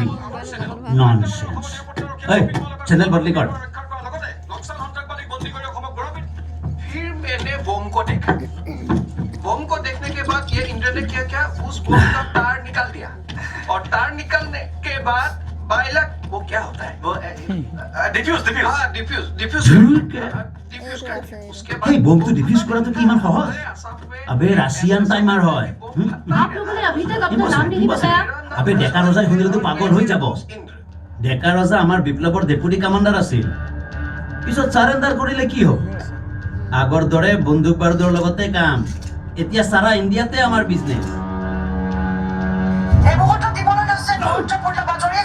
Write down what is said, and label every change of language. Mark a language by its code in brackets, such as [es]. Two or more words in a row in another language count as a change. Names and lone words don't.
[as] ননসেন্স। ঐ চেনেল বদলি কৰ। [hi] फिर मैंने बम को देखा। बम को देखने के बाद ये इंद्र ने क्या उस बम का तार निकाल दिया और तार निकालने के बाद बाइलक वो क्या होता है वो डिफ्यूज उसके बाद [as] এই বমটো ডিফিউজ কৰাটো কি ইমান সহজ? আবে [en] Russian timer [as] হয়। [hi] आप लोगों ने अभी तक अपना नाम नहीं बताया। [as] আবে ডেকা ৰজাই শুনিলেতো পাগল হৈ যাব। ডেকা ৰজা আমাৰ বিপ্লৱৰ ডেপুটি কমাণ্ডাৰ আছিল, পিছত চাৰেণ্ডাৰ কৰিলে কি হ'ব? আগৰ দৰে বন্দুক বাৰুদৰ লগতে কাম। এতিয়া সারা ইন্ডিয়াতে আমাৰ বিজনেছ। এই মুহূৰ্তত দিবলৈ লৈছে গুৰুত্বপূৰ্ণ বাতৰি।